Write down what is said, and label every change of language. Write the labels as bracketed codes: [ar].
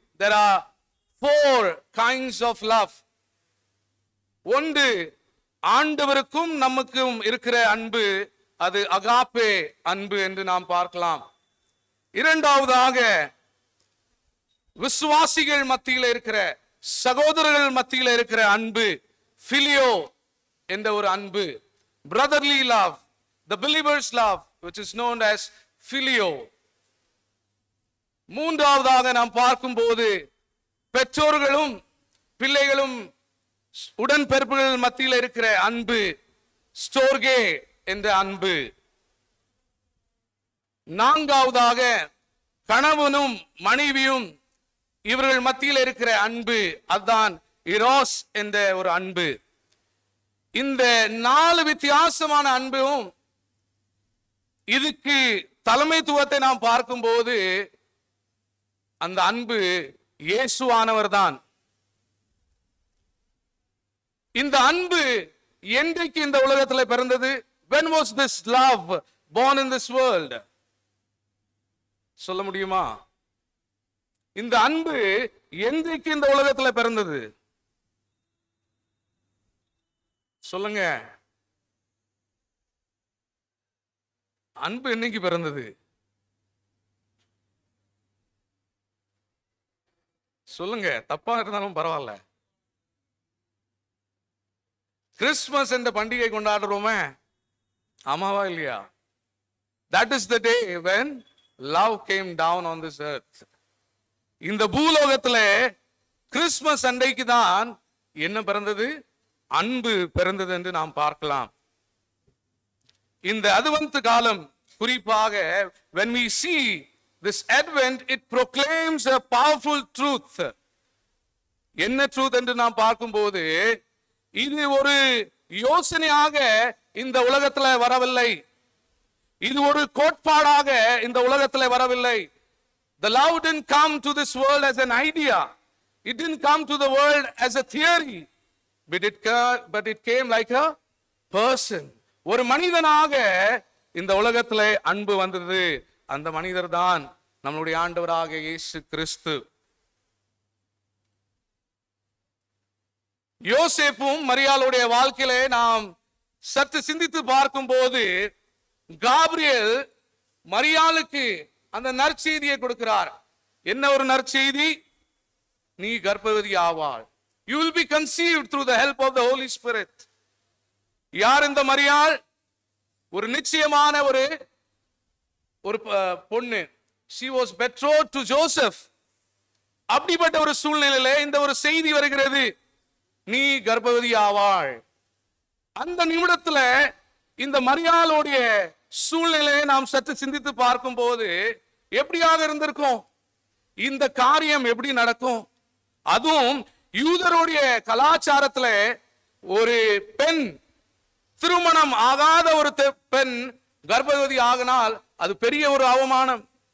[en] There are 4 kinds of love. [ta] ஒன்று, ஆண்டவருக்கும் நமக்கும் இருக்கிற அன்பு, அது அகாப்பே அன்பு என்று நாம் பார்க்கலாம். இரண்டாவதாக, விசுவாசிகள் மத்தியில் இருக்கிற, சகோதரர்கள் மத்தியில் இருக்கிற அன்பு, பிலியோ என்ற ஒரு அன்பு. [en] brotherly love, the believer's love, which is known as filio. [ta] மூன்றாவதாக நாம் பார்க்கும்போது, பெற்றோர்களும் பிள்ளைகளும் உடன்பிறப்புகள் மத்தியில் இருக்கிற அன்பு, ஸ்டோர்கே என்ற அன்பு. நான்காவதாக, கணவனும் மனைவியும் இவர்கள் மத்தியில் இருக்கிற அன்பு, அதுதான் இரோஸ் என்ற ஒரு அன்பு. இந்த 4 வித்தியாசமான அன்பும், இதுக்கு தலைமைத்துவத்தை நாம் பார்க்கும்போது அந்த அன்பு இயேசுவானவர் தான். இந்த அன்பு என்றைக்கு இந்த உலகத்தில் பிறந்தது? [en] When was this love born in this world? [ta] சொல்ல முடியுமா? இந்த அன்பு என்றைக்கு இந்த உலகத்தில் பிறந்தது? சொல்லுங்க. அன்பு என்னைக்கு பிறந்தது? சொல்லுங்க, தப்பா இருந்தாலும் பரவாயில்ல. கிறிஸ்துமஸ் என்ற பண்டிகை கொண்டாடுறோமே, ஆமாவா இல்லையா? [en] That is the day when love came down on this earth. [ta] இந்த பூலோகத்துல கிறிஸ்துமஸ் அன்றைக்கு தான் என்ன பிறந்தது? அன்பு பிறந்தது என்று நாம் பார்க்கலாம். இந்த அதுவந்த காலம், குறிப்பாக [en] when we see this advent, it proclaims a powerful truth. [ta] என்ன ட்ரூத் என்று நாம் பார்க்கும்போது, இது ஒரு யோசனையாக இந்த உலகத்துல வரவில்லை, இது ஒரு கோட்பாடாக இந்த உலகத்துல வரவில்லை. [en] The love didn't come to this world as an idea, it didn't come to the world as a theory, but it came like a person. [ta] ஒரு மனிதனாக இந்த உலகத்திலே அன்பு வந்தது. அந்த மனிதர் தான் நம்முடைய ஆண்டவராக இயேசு கிறிஸ்து. யோசேப்பும் மரியாளுடைய வாழ்க்கையிலே நாம் சற்று சிந்தித்து பார்க்கும் போது, காபிரியேல் மரியாளுக்கு அந்த நற்செய்தியை கொடுக்கிறார். என்ன ஒரு நற்செய்தி? நீ கர்ப்பவதி ஆவாள். [en] You will be conceived through the help of the Holy Spirit. [ta] யார் இந்த மரியாள்? ஒரு நிச்சயமான ஒரு பொண்ணு. [en] She was betrothed to Joseph. [ta] அப்படிப்பட்ட ஒரு சூழ்நிலையில இந்த ஒரு செய்தி வருகிறது, நீ கர்ப்பவதி ஆவாள். அந்த நிமிடத்துல இந்த மரியாளுடைய சூழ்நிலையை நாம் சற்று சிந்தித்து பார்க்கும் போது எப்படியாக இருந்திருக்கும்? இந்த காரியம் எப்படி நடக்கும்? அதுவும் யூதருடைய கலாச்சாரத்துல ஒரு பெண், திருமணம் ஆகாத ஒரு பெண் கர்ப்பவதி ஆகினால் அது பெரிய ஒரு அவமானம்.